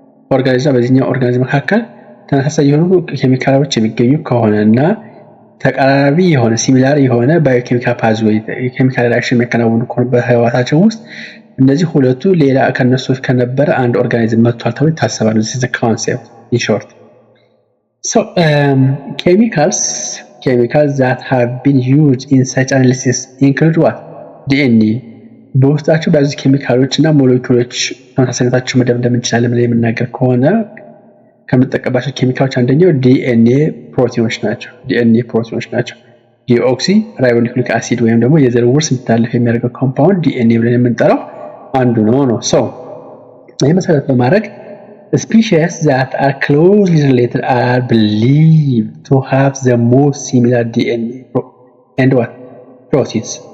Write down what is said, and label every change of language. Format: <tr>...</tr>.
<am>ኦርጋኒዝም በዚህኛው ኦርጋኒዝም መካከል ተመሳሳይ የሆኑ ኬሚካሎች የሚገኙ ከሆነና ተቀራራቢ የሆነ ሲሚላር የሆነ ባዮኬሚካል ፓዝዌይ ኬሚካል ሪአክሽን የሚያከናውኑ ከሆነ በህይወታቸው ውስጥ እነዚህ ሁለቱ ሌላ ከነሱ ከነበረ አንድ ኦርጋኒዝም መጥቷል ተብሎ ይታሰባል።</am> <en>this is the concept in short. Chemicals that have been used in such analysis include what? DNA.</en> <am>በውስጣቸው ባሉ ኬሚካሎች እና ሞለኪውሎች ተመሳሳይነታቸው መደምደም እንችላለን ብለን የምናገር ከሆነ ከምንጠቀምባቸው ኬሚካሎች አንደኛው ዲኤንኤ ፕሮቲኖች ናቸው። ዲኦክሲ ራይቦኒክሊክ አሲድ ወይም ደግሞ የዘር ውርስ እንዲተላለፍ የሚያደርገው ኮምፓውንድ ዲኤንኤ ብለን የምንጠራው አንዱ ነው። ይህ መሰረት በማድረግ</am> <en>species that are closely related are believed to have the most similar DNA and what? proteins.</en>